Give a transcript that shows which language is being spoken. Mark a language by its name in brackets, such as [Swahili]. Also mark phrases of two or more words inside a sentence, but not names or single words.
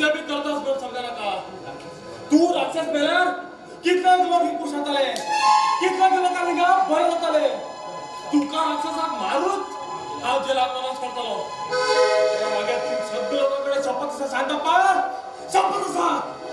[Konkani] बी करतोस पण समजा नका तू राक्षस मेल्यार कितले लोक कुशात आले कितले लोकांनी गा भय होताले तुका राक्षसाक मारून हांव जेलात प्रवास करतलो मागे तू सगळे लोकांकडे शपथ सांगता पा शपथ सांग